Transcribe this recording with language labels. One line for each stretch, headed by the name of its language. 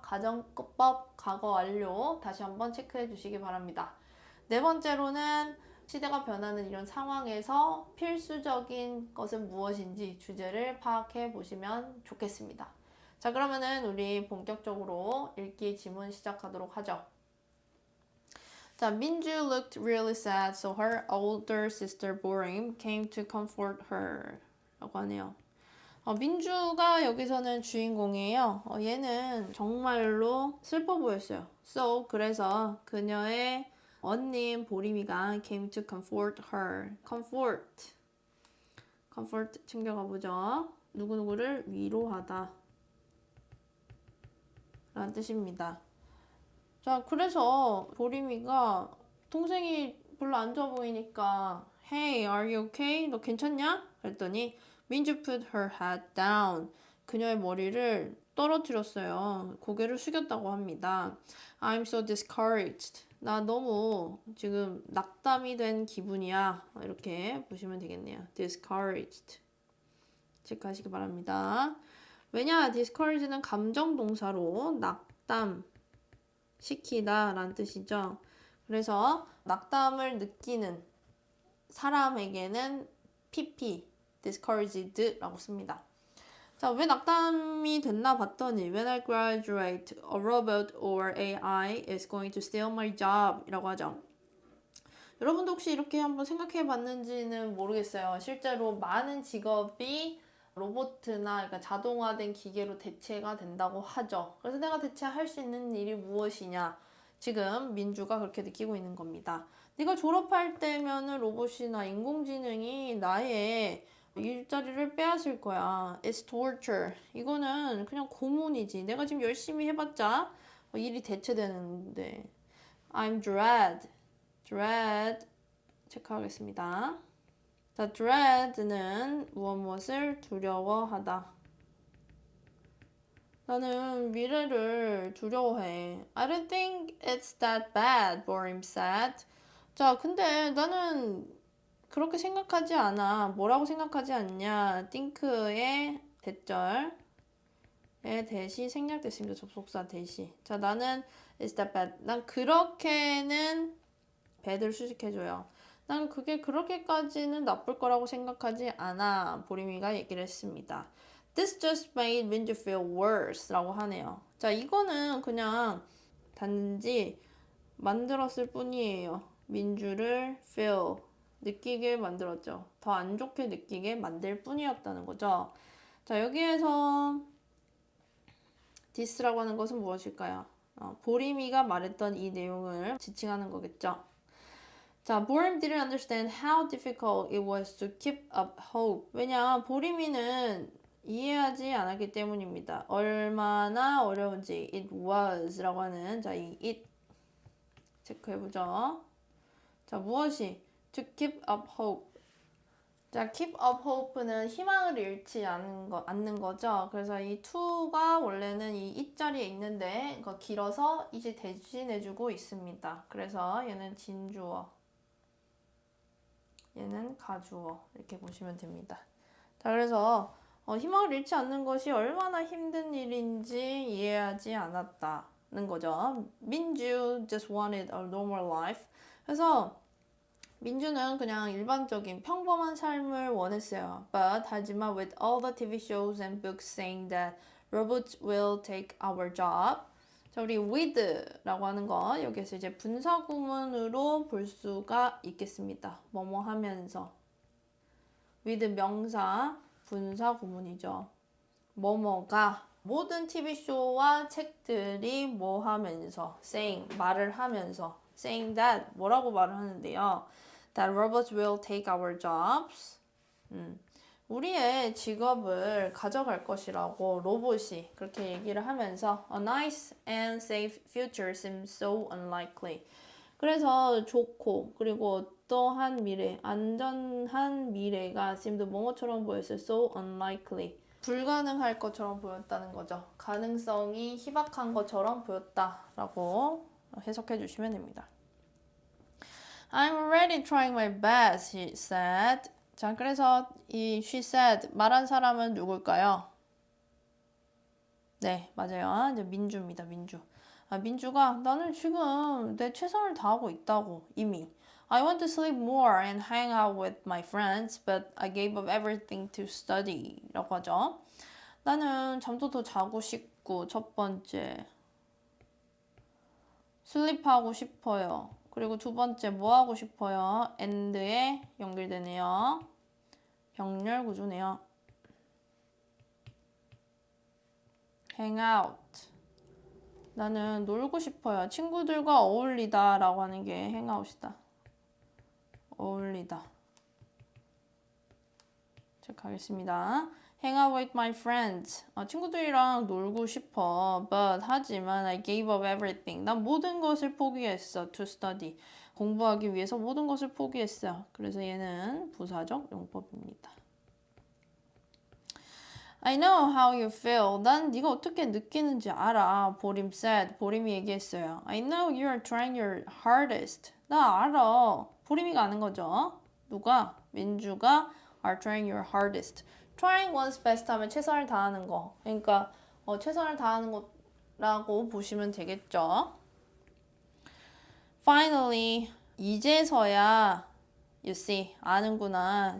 Korean: 가정법 과거 완료 다시 한번 체크해 주시기 바랍니다. 네 번째로는 시대가 변하는 이런 상황에서 필수적인 것은 무엇인지 주제를 파악해 보시면 좋겠습니다. 자, 그러면은 우리 본격적으로 읽기 지문 시작하도록 하죠.
English: 자, 민주 looked really sad, so her older sister Borim came to comfort her
Korean: 라고 하네요. 민주가 여기서는 주인공이에요. 얘는 정말로 슬퍼 보였어요.
English: So,
Korean: 그래서 그녀의 언니인 보림이가
English: came to comfort her.
Korean: comfort 챙겨가 보죠. 누구누구를 위로하다 라는 뜻입니다. 자, 그래서 보림이가 동생이 별로 안 좋아 보이니까
English: Hey, are you okay?
Korean: 너 괜찮냐? 그랬더니
English: 민주 put her head down.
Korean: 그녀의 머리를 떨어뜨렸어요. 고개를 숙였다고 합니다.
English: I'm so discouraged.
Korean: 나 너무 지금 낙담이 된 기분이야. 이렇게 보시면 되겠네요. discouraged. 체크하시기 바랍니다. 왜냐? discourage는 감정 동사로 낙담 시키다 라는 뜻이죠. 그래서 낙담을 느끼는 사람에게는 PP, discouraged 라고 씁니다. 자, 왜 낙담이 됐나 봤더니
English: When I graduate, a robot or AI is going to steal my job
Korean: 이라고 하죠. 여러분도 혹시 이렇게 한번 생각해 봤는지는 모르겠어요. 실제로 많은 직업이 로봇이나 그러니까 자동화된 기계로 대체가 된다고 하죠. 그래서 내가 대체할 수 있는 일이 무엇이냐? 지금 민주가 그렇게 느끼고 있는 겁니다. 네가 졸업할 때면은 로봇이나 인공지능이 나의 일자리를 빼앗을 거야.
English: It's torture.
Korean: 이거는 그냥 고문이지. 내가 지금 열심히 해봤자 일이 대체되는데.
English: I'm dread.
Korean: 체크하겠습니다. 자, dread는 무엇을 두려워하다. 나는 미래를 두려워해.
English: I don't think it's that bad, Borim said.
Korean: 자, 근데 나는 그렇게 생각하지 않아. 뭐라고 생각하지 않냐? think의 대절에 대시 생략됐습니다. 접속사 대시. 자, 나는
English: it's that bad.
Korean: 난 그렇게는 bad를 수식해줘요. 난 그게 그렇게까지는 나쁠 거라고 생각하지 않아. 보림이가 얘기를 했습니다.
English: This just made Minju feel worse
Korean: 라고 하네요. 자, 이거는 그냥 단지 만들었을 뿐이에요. 민주를 feel, 느끼게 만들었죠. 더 안 좋게 느끼게 만들 뿐이었다는 거죠. 자, 여기에서 this라고 하는 것은 무엇일까요? 보림이가 말했던 이 내용을 지칭하는 거겠죠.
English: 자, Borim didn't understand how difficult it was to keep up hope.
Korean: 왜냐, 보림이는 이해하지 않았기 때문입니다. 얼마나 어려운지 it was 라고 하는 자, 이 it 체크해보죠. 자, 무엇이?
English: to keep up hope.
Korean: 자, keep up hope는 희망을 잃지 않는 거죠. 그래서 이 to가 원래는 이 it자리에 있는데 이거 길어서 이제 대신해주고 있습니다. 그래서 얘는 진주어, 얘는 가주어 이렇게 보시면 됩니다. 자, 그래서 희망을 잃지 않는 것이 얼마나 힘든 일인지 이해하지 않았다는 거죠.
English: 민주 just wanted a normal life.
Korean: 그래서 민주는 그냥 일반적인 평범한 삶을 원했어요.
English: But
Korean: 하지만
English: with all the TV shows and books saying that robots will take our job.
Korean: 자, 우리 with라고 하는 거 여기서 이제 분사구문으로 볼 수가 있겠습니다. 뭐뭐 하면서. with 명사 분사구문이죠. 뭐뭐가 모든 TV쇼와 책들이 뭐 하면서 saying 말을 하면서 saying that 뭐라고 말을 하는데요.
English: That robots will take our jobs.
Korean: 우리의 직업을 가져갈 것이라고 로봇이 그렇게 얘기를 하면서
English: A nice and safe future seems so unlikely.
Korean: 그래서 좋고 그리고 어떠한 미래, 안전한 미래가 seemed 뭐뭐처럼 보였어요.
English: So unlikely.
Korean: 불가능할 것처럼 보였다는 거죠. 가능성이 희박한 것처럼 보였다라고 해석해 주시면 됩니다.
English: I'm already trying my best, he said.
Korean: 자, 그래서 이 she said 말한 사람은 누굴까요? 네, 맞아요. 이제 민주입니다. 민주. 민주가 나는 지금 내 최선을 다하고 있다고 이미.
English: I want to sleep more and hang out with my friends, but I gave up everything to study.
Korean: 라고 하죠. 나는 잠도 더 자고 싶고 첫 번째 슬립하고 싶어요. 그리고 두 번째 뭐 하고 싶어요? and에 연결되네요. 병렬 구조네요. hang out. 나는 놀고 싶어요. 친구들과 어울리다 라고 하는 게 hang out이다. 어울리다. 체크하겠습니다.
English: hang out with my friends.
Korean: 친구들이랑 놀고 싶어.
English: But
Korean: 하지만
English: I gave up everything.
Korean: 난 모든 것을 포기했어.
English: To study.
Korean: 공부하기 위해서 모든 것을 포기했어. 그래서 얘는 부사적 용법입니다.
English: I know how you feel.
Korean: 난 네가 어떻게 느끼는지 알아. 보림 said. 보림이 얘기했어요.
English: I know you are trying your hardest.
Korean: 나 알아. 보림이가 아는 거죠. 누가? 민주가
English: are trying your hardest.
Korean: trying one's best 하면 최선을 다하는 거. 그러니까 최선을 다하는 거라고 보시면 되겠죠.
English: Finally,
Korean: 이제서야
English: you see,
Korean: 아는구나.